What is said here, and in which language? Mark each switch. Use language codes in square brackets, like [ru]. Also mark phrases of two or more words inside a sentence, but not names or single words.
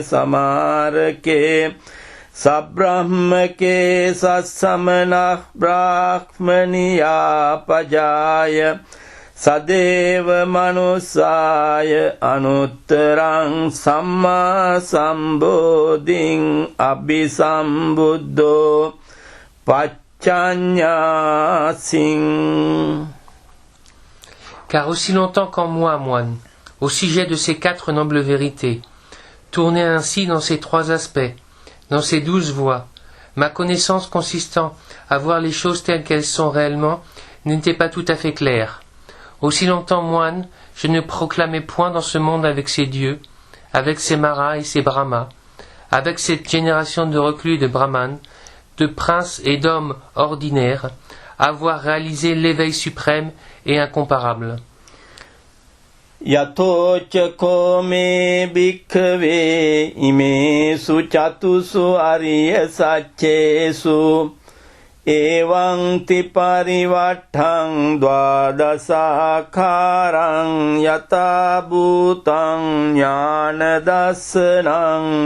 [pi] samārake Sabrahmake sassamanah brahmaniya pajaya sadeva manusaya anuttarang samma sambodhing abhisambuddho pacchanyasing. [fr] Car aussi longtemps qu'en moi, moine, au sujet de ces 4 nobles vérités, tournées ainsi dans ces 3 aspects, dans ces 12 voies, ma connaissance consistant à voir les choses telles qu'elles sont réellement n'était pas tout à fait claire. Aussi longtemps, moine, je ne proclamais point dans ce monde avec ses dieux, avec ses maras et ses brahmas, avec cette génération de reclus et de brahmanes, de princes et d'hommes ordinaires, avoir réalisé l'éveil suprême et incomparable. [pi] Yatocha kome bhikkave imesu chatusu ariya sacchesu එවං තිපරිවට්ඨං ද්වාදසාකාරං යතා භූතං ඥාන දස්සනං